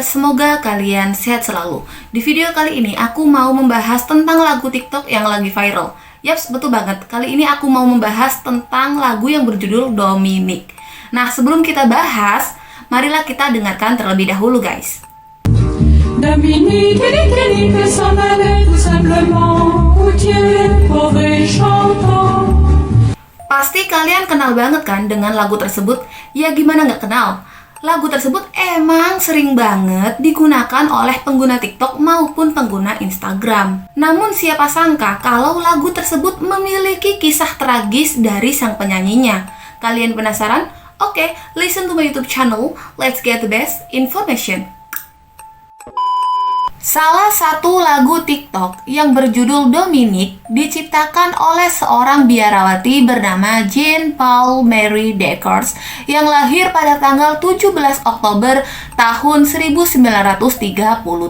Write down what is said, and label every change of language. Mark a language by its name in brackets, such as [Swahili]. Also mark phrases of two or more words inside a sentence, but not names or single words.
[Indonesian] Semoga kalian sehat selalu. Di video kali ini aku mau membahas tentang lagu TikTok yang lagi viral. Yaps, betul banget, kali ini aku mau membahas tentang lagu yang berjudul Dominique. Nah, sebelum kita bahas, marilah kita dengarkan terlebih dahulu guys. [French] Dominique, Dominique, s'en allait tout simplement, routier, pauvre et chantant. [Indonesian] Pasti kalian kenal banget kan dengan lagu tersebut? Ya gimana nggak kenal? Lagu tersebut emang sering banget digunakan oleh pengguna TikTok maupun pengguna Instagram. Namun siapa sangka kalau lagu tersebut memiliki kisah tragis dari sang penyanyinya. Kalian penasaran? Oke, [English] listen to my YouTube channel. Let's get the best information. [Indonesian] Salah satu lagu TikTok yang berjudul Dominique diciptakan oleh seorang biarawati bernama Jean Paul Marie Decaux yang lahir pada tanggal 17 Oktober tahun 1933.